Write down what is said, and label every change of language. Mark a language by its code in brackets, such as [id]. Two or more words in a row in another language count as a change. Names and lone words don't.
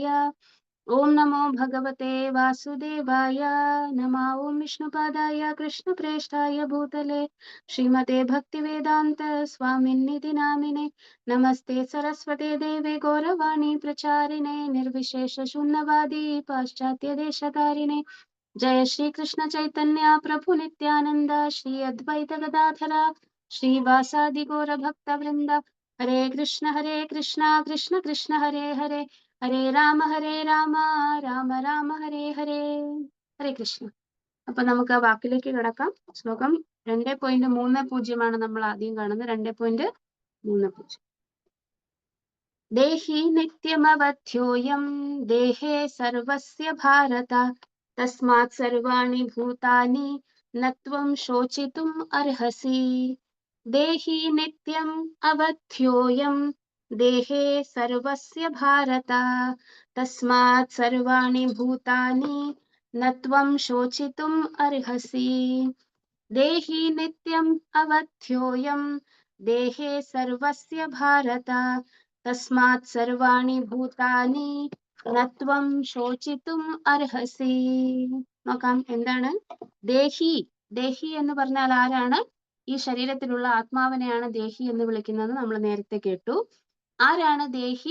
[sa] ഓം നമോ ഭഗവത്തെ വാസുദേവായ നമഃ. ഓം വിഷ്ണുപാദായ കൃഷ്ണപ്രേഷ്ഠായ ഭൂതലേ ശ്രീമതേ ഭക്തിവേദാന്ത സ്വാമിന്നിതി നാമിനെ നമസ്തേ സരസ്വതേ ദേവേ ഗൗരവാണി പ്രചാരിണേ നിർവിശേഷ ശൂന്യവാദി പാശ്ചാത്യ ദേശകാരിണേ जय श्री कृष्ण चैतन्य प्रभु नित्यानंद श्री अद्वैत गदाधर श्रीवासादि गौर भक्त वृंद हरे कृष्ण कृष्ण कृष्ण हरे हरे हरे राम राम राम हरे हरे हरे कृष्ण. [ml] അപ്പൊ നമുക്ക് ആ വാക്കിലേക്ക് കിടക്കാം. ശ്ലോകം 2.30 നമ്മൾ ആദ്യം കാണുന്നത്. 2.30. [sa] देहि नित्यमवध्योऽयं देहे सर्वस्य भारत तस्मात् सर्वाणि भूतानि न त्वं शोचितुम् अर्हसि. देहि नित्यम् अवध्योऽयं देहे सर्वस्य भारत तस्मात् सर्वाणि भूतानि न त्वं शोचितुम् अर्हसि. देहि नित्यम् अवध्योऽयं देहे सर्वस्य भारत തസ്മാത് സർവാണി ഭൂതാനി നത്വം ശോചിതും അർഹസി. [ml] നോക്കാം എന്താണ് ദേഹി. ദേഹി എന്ന് പറഞ്ഞാൽ ആരാണ്? ഈ ശരീരത്തിലുള്ള ആത്മാവിനെയാണ് ദേഹി എന്ന് വിളിക്കുന്നത്. നമ്മൾ നേരത്തെ കേട്ടു. ആരാണ് ദേഹി?